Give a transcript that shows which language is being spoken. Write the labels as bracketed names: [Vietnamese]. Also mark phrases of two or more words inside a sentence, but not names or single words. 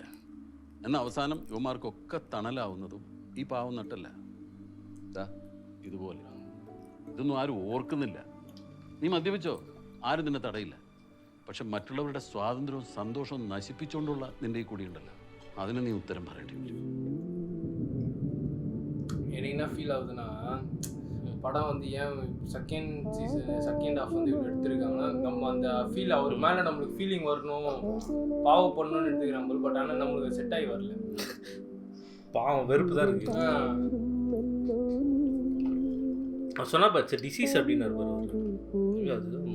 [Malayalam] എന്നാൽ അവസാനം യുവമാർക്കൊക്കെ തണലാവുന്നതും ഈ പാവം നട്ടല്ല. ഇതുപോലെ ഇതൊന്നും ആരും ഓർക്കുന്നില്ല. നീ മദ്യപിച്ചോ, ആരും നിന്നെ തടയില്ല. പക്ഷെ മറ്റുള്ളവരുടെ സ്വാതന്ത്ര്യവും സന്തോഷവും നശിപ്പിച്ചുകൊണ്ടുള്ള നിന്റെ ഈ കുടിയുണ്ടല്ലോ, അതിന് നീ ഉത്തരം പറയേണ്ടി വരും. [Tamil] எனக்கு என்ன ஃபீல் ஆகுதுன்னா, படம் வந்து ஏன் [English] second half [Tamil] வந்து இவ்வளோ எடுத்திருக்காங்கன்னா, நம்ம அந்த ஃபீல் அவர் மேலே நம்மளுக்கு ஃபீலிங் வரணும், பாவம் பண்ணணும்னு எடுத்துக்கிறாங்க. பட் ஆனால் நம்மளுக்கு செட் ஆகி வரல. பாவம் வெறுப்பு தான் இருக்கு. சொன்னா பச்சை டிசீஸ் அப்படின்னு அது